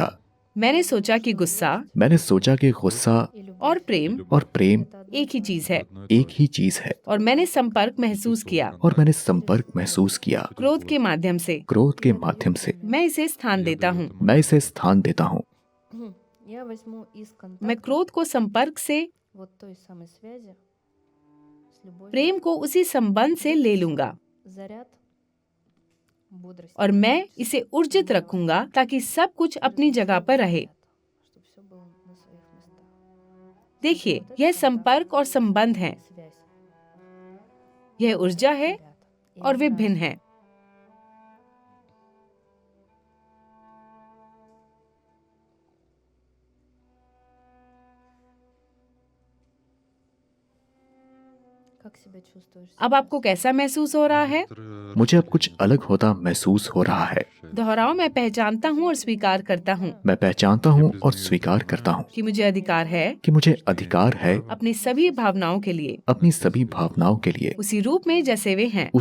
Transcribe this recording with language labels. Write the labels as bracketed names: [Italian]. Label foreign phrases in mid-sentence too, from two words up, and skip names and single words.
[Hindi] मैंने सोचा कि गुस्सा मैंने सोचा कि गुस्सा और प्रेम और प्रेम एक ही चीज है एक ही चीज है और मैंने संपर्क महसूस किया और मैंने संपर्क महसूस किया क्रोध के माध्यम से। क्रोध के माध्यम से। मैं इसे स्थान देता हूँ। मैं इसे स्थान देता हूँ। [Russian] Я возьму из [Hindi] मैं [Russian] контакта [Hindi] क्रोध को संपर्क से, [Russian] вот той самой связи с любовью, [Hindi] प्रेम को उसी संबंध से ले लूंगा [Russian] заряд бодрости, [Hindi] और मैं इसे ऊर्जित रखूंगा ताकि सब कुछ अपनी जगह पर रहे। [Russian] чтобы все было на своих местах. [Hindi] देखिए, यह संपर्क और संबंध है, [Russian] Связь. [Hindi] यह ऊर्जा है [Russian] Заряд. И [Hindi] और वे [Russian] они [Hindi] भिन्न [Russian] разные. [Hindi] हैं। [Russian] Как себя чувствуешь [Hindi] अब [Russian] сейчас? [Hindi] आपको कैसा महसूस हो रहा है? मुझे अब कुछ अलग होता महसूस हो रहा है। दोहराओ, मैं पहचानता हूँ और स्वीकार करता हूँ मैं पहचानता हूँ और स्वीकार करता हूँ कि मुझे अधिकार है कि मुझे अधिकार है अपनी सभी भावनाओं के लिए, अपनी सभी भावनाओं के लिए, उसी रूप में जैसे वे हैं।